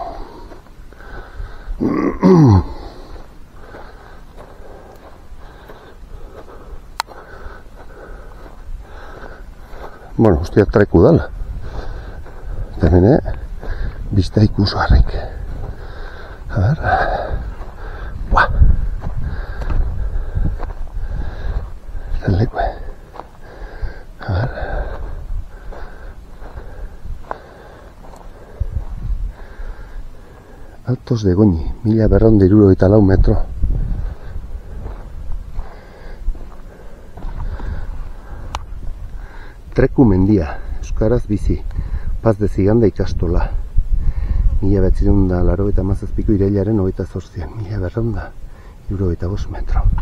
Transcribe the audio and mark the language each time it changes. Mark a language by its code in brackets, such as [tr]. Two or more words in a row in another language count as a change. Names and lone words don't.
[es] Bueno, hostia, [eu] Treku dala. Eta hemen, bizta ikuso harrik. [es] A ver. Buah. [eu] Zer lekue. [es] A ver. Altos de Goñi, 1274 metro. [eu] Treku mendia, euskaraz bizi, Paz de Ziganda ikastola. 1987ko irailaren 28, 1275 metro.